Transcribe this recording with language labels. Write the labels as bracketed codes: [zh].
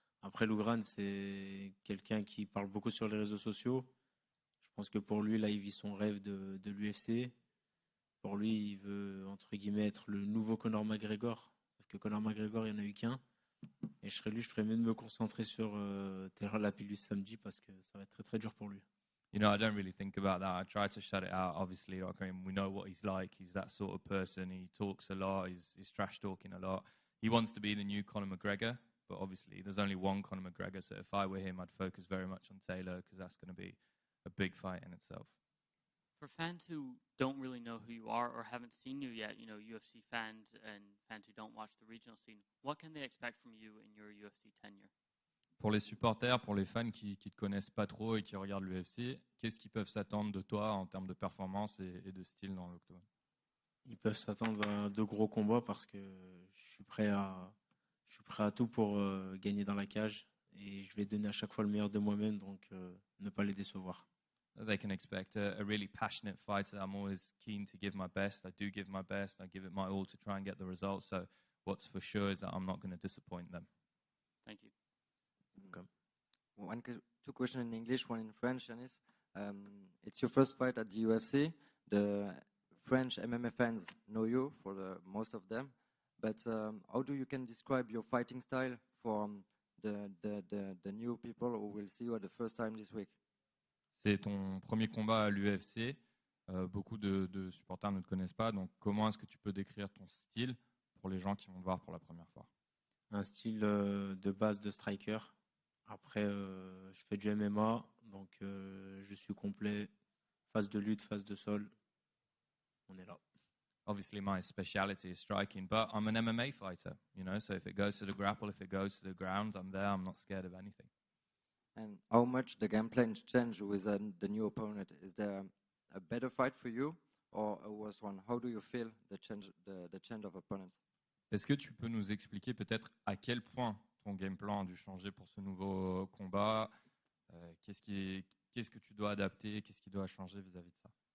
[fr] Après, Loughran, c'est quelqu'un qui parle beaucoup sur les réseaux sociaux. Je pense que pour lui, là, il vit son rêve de l'UFC. Pour lui, il veut, entre guillemets, être le nouveau Conor McGregor. Sauf que Conor McGregor, il n'y en a eu qu'un. Et je ferais mieux de me concentrer sur Taylor Lapillus samedi parce que ça va être très très dur pour lui. [en] I don't really think about that. I try to shut it out. Obviously, we know what he's like. He's that sort of person. He talks a lot. He's trash talking a lot. He wants to be the new Conor McGregor, but obviously there's only one Conor McGregor. So if I were him, I'd focus very much on Taylor because that's going to be a big fight in itself. For fans who don't really know who you are or haven't seen you yet, UFC fans and fans who don't watch the regional scene, what can they expect from you in your UFC tenure? [fr] Pour les supporters, pour les fans qui te connaissent pas trop et qui regardent l'UFC, qu'est-ce qu'ils peuvent s'attendre de toi en termes de performance et de style dans l'octogone? Ils peuvent s'attendre à de gros combats parce que je suis prêt à tout pour gagner dans la cage et je vais donner à chaque fois le meilleur de moi-même, donc ne pas les décevoir. [en] They can expect a really passionate fight. I'm always keen to give my best. I do give my best. I give it my all to try and get the results. So what's for sure is that I'm not going to disappoint them. Thank you. Okay. Two questions in English, one in French, Yanis. It's your first fight at the UFC. The French MMA fans know you for most of them, but how do you can describe your fighting style for the new people who will see you at the first time this week? [fr] C'est ton premier combat à l'UFC. Beaucoup de supporters ne te connaissent pas. Donc, comment est-ce que tu peux décrire ton style pour les gens qui vont te voir pour la première fois? Un style de base de striker. Après, je fais du MMA, donc je suis complet. Phase de lutte, phase de sol. On est là. [en] Obviously, my speciality is striking, but I'm an MMA fighter, so if it goes to the grapple, if it goes to the ground, I'm there. I'm not scared of anything. And how much the game plan changed with the new opponent? Is there a better fight for you or a worse one? How do you feel the change of opponents? [fr] Est-ce que tu peux nous expliquer peut-être à quel point ton game plan a dû changer pour ce nouveau combat? Qu'est-ce que tu dois adapter? Qu'est-ce qui doit changer vis-à-vis de ça?